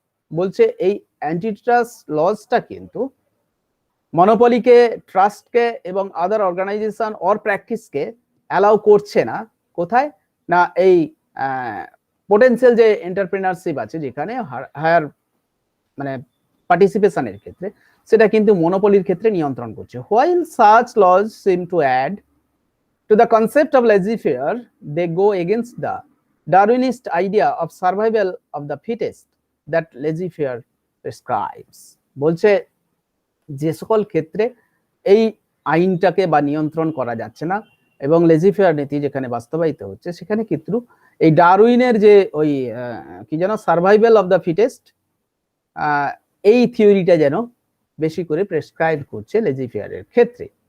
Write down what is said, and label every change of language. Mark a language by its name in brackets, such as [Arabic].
[Bangla] বলছে এই অ্যান্টিট্রাস্ট লসটা কিন্তু মনোপলিকে, ট্রাস্টকে এবং আদার অর্গানাইজেশন অর প্র্যাকটিসকে অ্যালাউ করছে না। কোথায় না এই পোটেন্সিয়াল যে এন্টারপ্রেনারশিপ আছে যেখানে হায়ার মানে পার্টিসিপেশনের ক্ষেত্রে সেটা কিন্তু মনোপলির ক্ষেত্রে নিয়ন্ত্রণ করছে। [English] While such laws seem to add to the concept of laissez-faire, they go against the Darwinist idea of survival of the fittest that laissez-faire prescribes. [Bangla] বলছে যে সকল ক্ষেত্রে এই আইনটাকে বা নিয়ন্ত্রণ করা যাচ্ছে না এবং লেজি-ফেয়ার নীতি যেখানে বাস্তবায়িত হচ্ছে সেখানে কিন্তু এই ডারউইনের যে ওই কি যেন সার্ভাইভাল অফ দ্য ফিটেস্ট এই থিওরিটা যেন বেশি করে প্রেসক্রাইব করছে লেজি-ফেয়ারের ক্ষেত্রে।